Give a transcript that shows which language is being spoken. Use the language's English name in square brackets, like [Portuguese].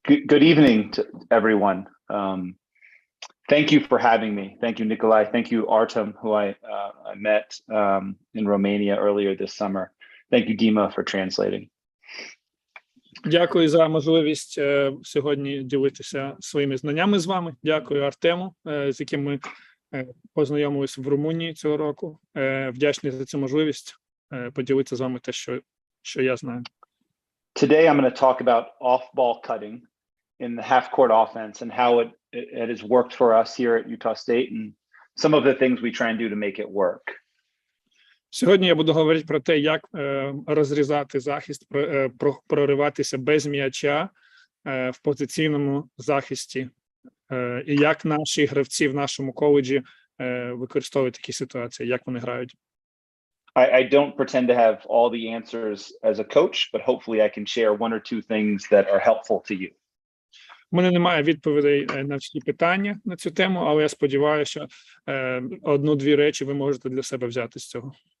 [English] Good evening to everyone. Thank you for having me. Thank you, Nikolai. Thank you, Artem, who I met in Romania earlier this summer. Thank you, Dima, for translating. [Ukrainian] Дякую за можливість сьогодні ділитися своїми знаннями з вами. Дякую Артему, з яким ми познайомилися в Румунії цього року. Вдячний за цю можливість поділитися з вами те, що я знаю. [English] Today, I'm going to talk about off-ball cutting in the half-court offense and how it has worked for us here at Utah State and some of the things we try and do to make it work. [Ukrainian] Сьогодні я буду говорити про те, як розрізати захист, прориватися без м'яча в позиційному захисті, і як наші гравці в нашому коледжі використовують такі ситуації, як вони грають. [English] I don't pretend to have all the answers as a coach, but hopefully I can share one or two things that are helpful to you. [Ukrainian] У мене немає відповідей на всі питання на цю тему, але я сподіваюся, що одну-дві речі ви можете для себе взяти з цього.